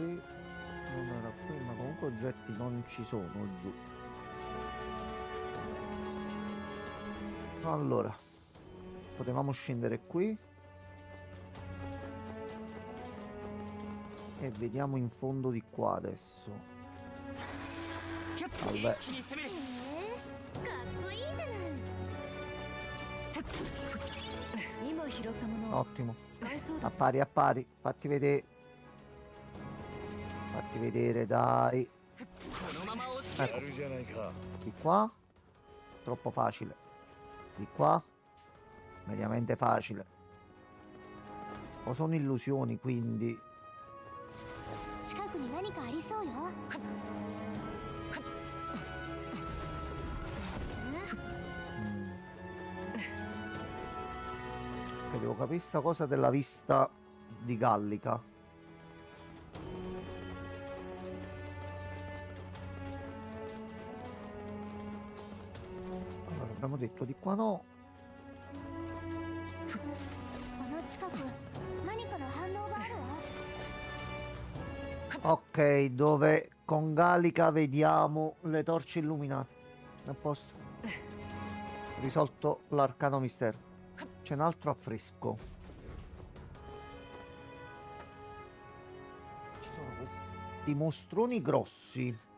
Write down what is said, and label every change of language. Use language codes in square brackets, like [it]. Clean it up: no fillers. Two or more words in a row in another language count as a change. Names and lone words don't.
[it] Non era qui, ma comunque oggetti non ci sono giù. Allora. Potevamo scendere qui. E vediamo in fondo di qua adesso. Vabbè. [ja] かっこいいじゃない。今拾ったもの [it] Ottimo. [ja] 使えそうだ [it] A pari, a pari. Fatti vedere. Fatti vedere, dai. [ja] やるじゃないか。 [it] Di qua. Troppo facile. Di qua. Mediamente facile. O sono illusioni, quindi. [ja] 近くに何かありそうよ。 Mm. [it] Ok, devo capire sta cosa della vista di Gallica. Allora, abbiamo detto di qua no. [ja] この近く何かの反応があるわ。 [it] Ok, dove con Gallica vediamo le torce illuminate. A posto. Risolto l'arcano mistero. C'è un altro affresco. Ci sono questi mostroni grossi.